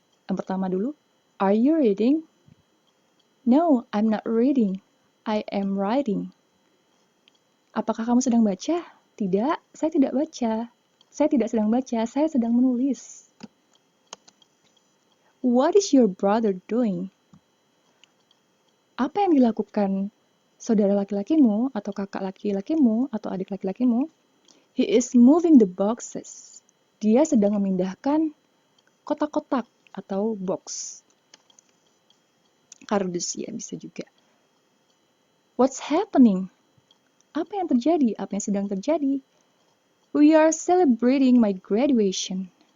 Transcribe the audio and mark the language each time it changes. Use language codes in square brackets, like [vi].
[id] Yang pertama dulu, [en] are you reading? No, I'm not reading. I am writing. [id] Apakah kamu sedang baca? Tidak, saya tidak baca. Saya tidak sedang baca, saya sedang menulis. [en] What is your brother doing? [id] Apa yang dilakukan saudara laki-lakimu, atau kakak laki-lakimu, atau adik laki-lakimu? [en] He is moving the boxes. [id] Dia sedang memindahkan kotak-kotak atau box. Kardus ya, bisa juga. [en] What's happening? [id] Apa yang terjadi? Apa yang sedang terjadi? [en] We are celebrating my graduation.